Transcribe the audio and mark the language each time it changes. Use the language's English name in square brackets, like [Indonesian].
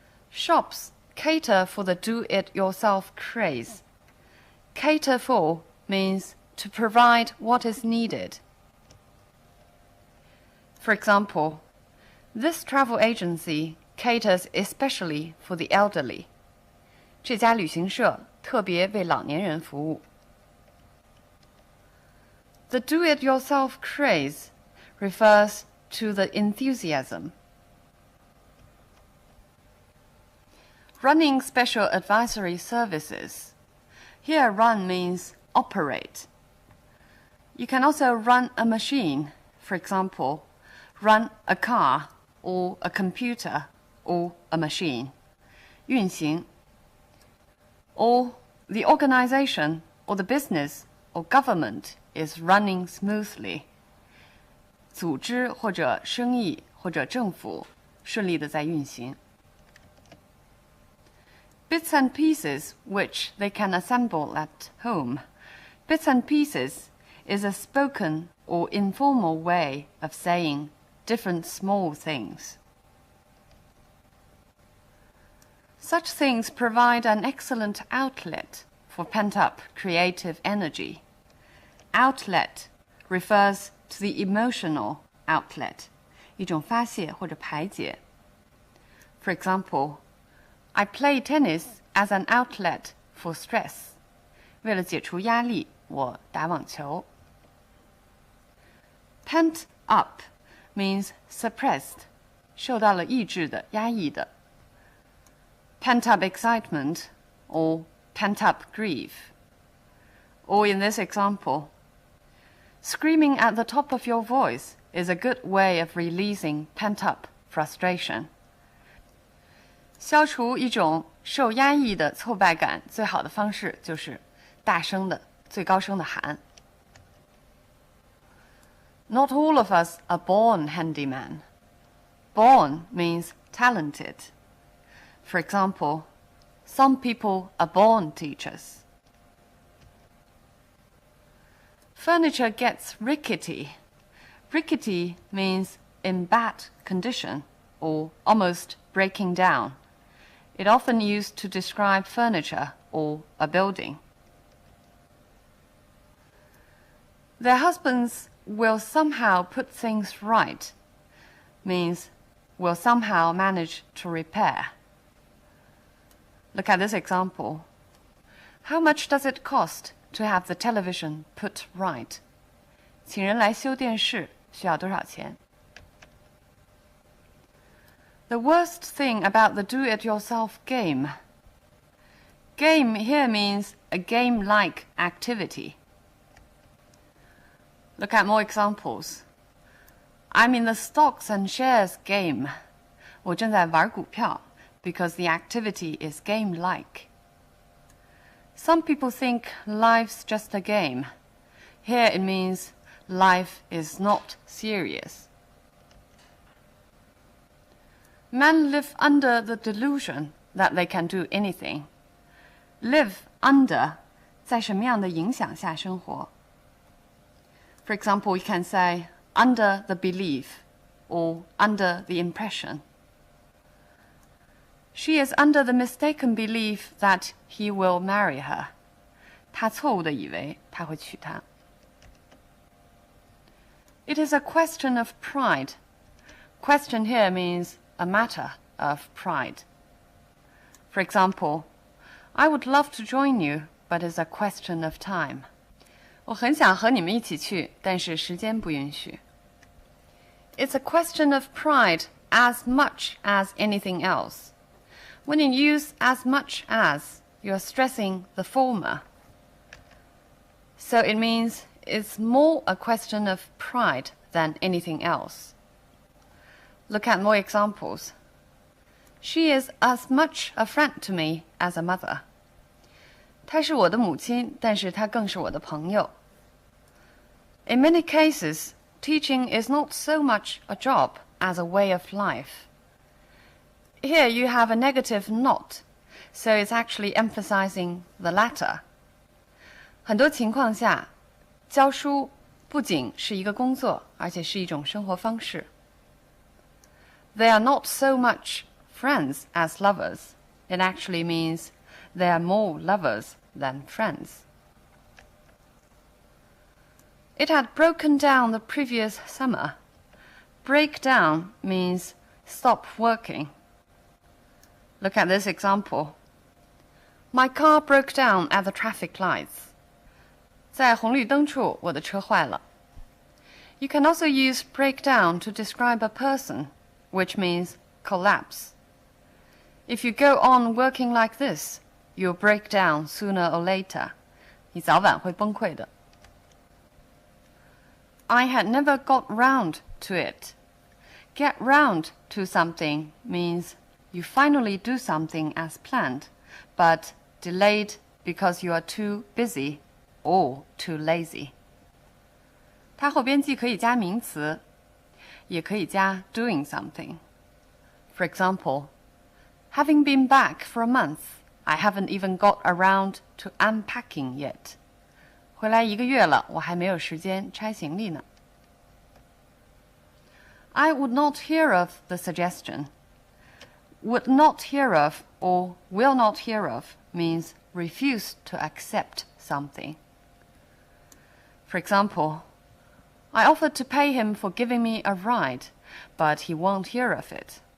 [English] Shops cater for the do-it-yourself craze. Cater for means to provide what is needed. For example, this travel agency caters especially for the elderly. [Chinese] 这家旅行社特别为老年人服务。 [English] The do-it-yourself craze refers to the enthusiasm. Running special advisory services. Here run means operate. You can also run a machine. For example, run a car or a computer or a machine. [Chinese] 运行 [English] or the organization or the business or government is running smoothly. [Chinese] 组织或者生意或者政府顺利地在运行。 [English] Bits and pieces which they can assemble at home. Bits and pieces is a spoken or informal way of saying different small things. Such things provide an excellent outlet for pent-up creative energy. Outlet refers to the emotional outlet, [Chinese] 一种发泄或者排解。 [English] For example, I play tennis as an outlet for stress. [Chinese] 为了解除压力，我打网球。 [English] Pent up means suppressed, [Chinese] 受到了抑制的、压抑的。 [English] Pent up excitement or pent up grief. Or in this example, screaming at the top of your voice is a good way of releasing pent up frustration. [Chinese] 消除一种受压抑的挫败感，最好的方式就是大声的、最高声的喊。 [English] Not all of us are born handyman. Born means talented. For example, some people are born teachers. Furniture gets rickety. Rickety means in bad condition or almost breaking down. It often used to describe furniture or a building. Their husbands will somehow put things right means will somehow manage to repair. Look at this example. How much does it cost to have the television put right? [Chinese] 请人来修电视需要多少钱？ [English] The worst thing about the do-it-yourself game. Game here means a game-like activity. Look at more examples. I'm in the stocks and shares game. [Chinese] 我正在玩股票 [English] because the activity is game-like. Some people think life's just a game. Here it means life is not serious. Men live under the delusion that they can do anything. Live under [Chinese] 在什么样的影响下生活？ [English] For example, you can say under the belief or under the impression. She is under the mistaken belief that he will marry her. [Chinese] 她错误地以为他会娶她。 [English] It is a question of pride. Question here means a matter of pride. For example, I would love to join you, but it's a question of time. [Chinese] 我很想和你们一起去，但是时间不允许。 [English] It's a question of pride as much as anything else. When you use as much as, you're stressing the former. So it means it's more a question of pride than anything else. Look at more examples. She is as much a friend to me as a mother. [Chinese] 她是我的母亲，但是她更是我的朋友。 [English] In many cases, teaching is not so much a job as a way of life. Here you have a negative not, so it's actually emphasizing the latter. [Chinese] 很多情况下，教书不仅是一个工作，而且是一种生活方式。 [English] They are not so much friends as lovers. It actually means they are more lovers than friends. It had broken down the previous summer. Break down means stop working. Look at this example. My car broke down at the traffic lights. [Chinese] 在红绿灯处，我的车坏了。 [English] You can also use break down to describe a person, which means collapse. If you go on working like this, you'll break down sooner or later. [Chinese] 你早晚会崩溃的。 [English] I had never got round to it. Get round to something means you finally do something as planned, but delayed because you are too busy or too lazy. [Chinese] 它后边既可以加名词，也可以加 [English] doing something. For example, having been back for a month, I haven't even got around to unpacking yet. [Chinese] 回来1个月了，我还没有时间拆行李呢。 [English] I would not hear of the suggestion. Would not hear of or will not hear of means refuse to accept something. For example, I offered to pay him for giving me a ride, but he won't hear of it.